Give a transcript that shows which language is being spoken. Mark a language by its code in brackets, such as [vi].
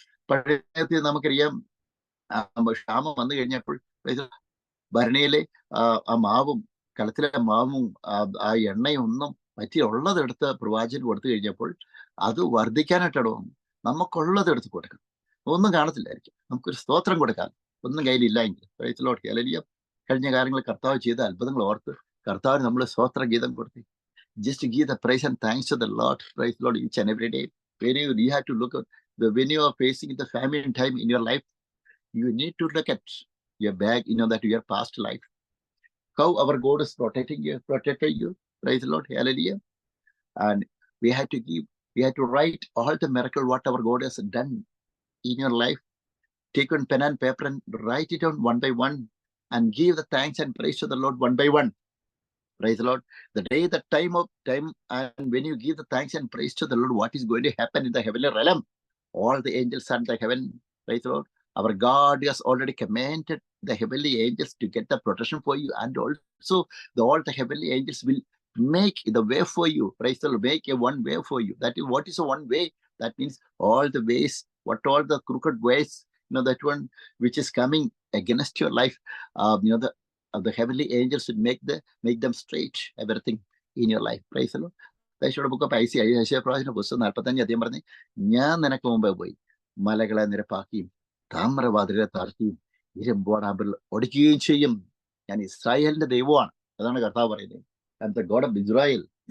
[ml] പഴയ നമുക്കറിയാം, ക്ഷാമം വന്നു കഴിഞ്ഞപ്പോൾ ഭരണിയിലെ ആ മാവും കലത്തിലെ മാവും ആ എണ്ണയും ഒന്നും പറ്റി ഉള്ളതെടുത്ത് പ്രവാചകന് കൊടുത്തു കഴിഞ്ഞപ്പോൾ അത് വർദ്ധിക്കാനായിട്ടോ നമുക്കുള്ളത് എടുത്ത് കൊടുക്കണം. ഒന്നും കാണത്തില്ലായിരിക്കും, നമുക്കൊരു സ്തോത്രം കൊടുക്കാൻ ഒന്നും കയ്യിലില്ല എങ്കിൽ. [en] Praise Lord. [ml] ഹല്ലേലൂയ. കഴിഞ്ഞ കാര്യങ്ങൾ കർത്താവ് ചെയ്ത അത്ഭുതങ്ങൾ ഓർത്ത് കർത്താവിന് നമ്മൾ സ്തോത്ര ഗീതം കൊടുത്തു. [en] Just give the praise and thanks to the Lord. Praise Lord. Each and every day when you have to look at when you are facing the famine time in your life, you need to look at your bag, that your past life, how our God is protecting you. Praise the Lord. Hallelujah. And we have to write all the miracle what our God has done in your life. Take one pen and paper and write it down one by one and give the thanks and praise to the Lord one by one. Praise the Lord. The day, the time, and when you give the thanks and praise to the Lord, what is going to happen in the heavenly realm? All the angels are in the heaven. Praise the Lord. Our God has already commanded the heavenly angels to get the protection for you, and also all the heavenly angels will make the way for you. Praise the Lord. Make a one way for you. That is what is a one way. That means all the ways, all the crooked ways, that one which is coming against your life, the heavenly angels would make them straight, everything in your life. Praise the Lord. [ml] ദേശയുടെ book of Isaiah പ്രവാചകന്റെ പുസ്തകം 45 അധ്യായം പറഞ്ഞ്, ഞാൻ നിനക്ക് മുമ്പേ പോയി മലകളെ നിരപ്പാക്കിയും താമ്രവാതിലെ താഴ്ത്തിയും ഇരുമ്പോടാമ്പിൽ ഒടിക്കുകയും ചെയ്യും. ഞാൻ ഇസ്രായേലിന്റെ ദൈവമാണ്. അതാണ് കർത്താവ് പറയുന്നത്. [en] I am the God of Israel.